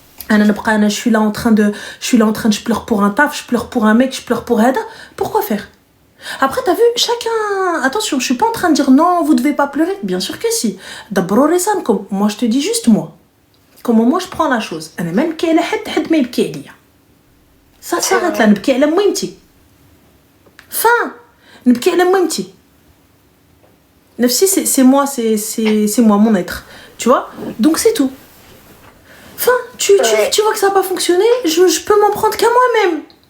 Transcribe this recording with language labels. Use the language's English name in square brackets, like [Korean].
[French] Je suis là en train de, je pleure pour un taf, je pleure pour un mec, je pleure pour Hada. Pourquoi faire? Après, t'as vu, chacun, attention, je suis pas en train de dire non, vous devez pas pleurer. Bien sûr que si. D'abord, comme moi, je te dis juste moi. Comment moi je prends la chose. [Arabic] أنا ما نبكي على حد ما يبكي عليا. [French] Ça s'arrête là, [Arabic] نبكي على مهمتي. Fin. نبكي على مهمتي. [French] نفسي c'est moi, c'est moi, mon être. Tu vois? Donc c'est tout. Enfin, tu vois que ça n'a pas fonctionné, je peux m'en prendre qu'à moi-même.